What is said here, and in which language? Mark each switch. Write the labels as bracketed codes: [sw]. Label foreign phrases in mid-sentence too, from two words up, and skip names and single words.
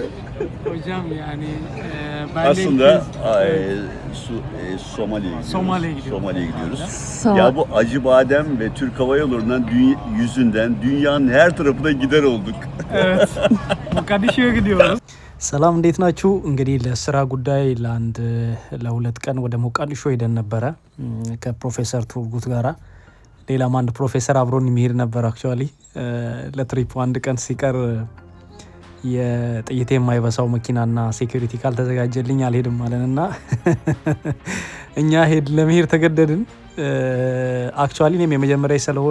[tr] Hocam yani ben de Aslında Somali'ye gidiyoruz. Somali'ye gidiyoruz. Ya bu Acıbadem ve Türk Hava Yolları'ndan yüzünden dünyanın her tarafına gider olduk. Evet. ሞቃዲሾ gidiyoruz. [am] ሰላም እንዴት ናችሁ? እንግዲህ ለስራ ጉዳይ ለሁለት ቀን ወደ ሞቃዲሾ ሄደን ነበረ ከፕሮፌሰር ቱርጉት ጋራ። ሌላም አንድ ፕሮፌሰር አብሮን የሚሄድ ነበር። አክቹአሊ ለትሪፕ አንድ ቀን ሲቀር የጥይት የማይበሳው መኪናና ሴኩሪቲ ካልተዘጋጀልኝ አልሄድም ማለንና እኛ ለመሄድ ተገደድን። አክቹአሊ እኔም የመጀመሪያ ስለሆነ